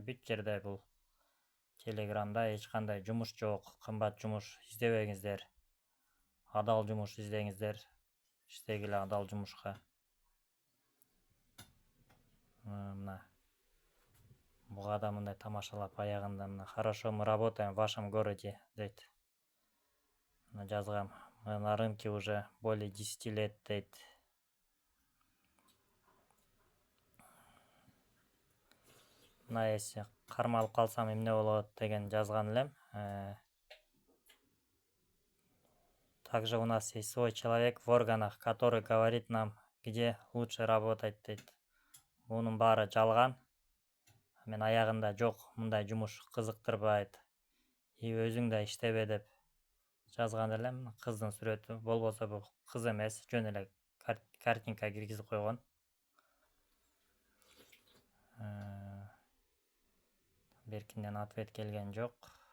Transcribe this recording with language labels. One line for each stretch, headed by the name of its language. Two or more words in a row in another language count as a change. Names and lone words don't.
Kyrgyz: Бүт жерде бул Телеграмда эч кандай жумуш жок, кымбат жумуш издебеңиздер. Адал жумуш издеңиздер. Иштегиле адал жумушка. Мына буга да мындай тамашалап аягында мына
Russian: хорошо мы работаем в вашем городе
Kyrgyz: дейт. Мына жазгам.
Russian: Мы на рынке уже более 10 лет дейт.
Kyrgyz: Мына если кармалып калсам эмне болот деген жазган элем.
Russian: Также у нас есть свой человек в органах, который говорит нам, где лучше работать дейт.
Kyrgyz: Бунун баары жалган. Мен аягында жок, мындай жумуш кызыктырбайт. И өзүң да иштебе деп жазган элем. Кыздын сүрөтү. Болбосо бул кыз эмес, жөн эле картинка киргизип койгон. Беркинден ответ келген жок.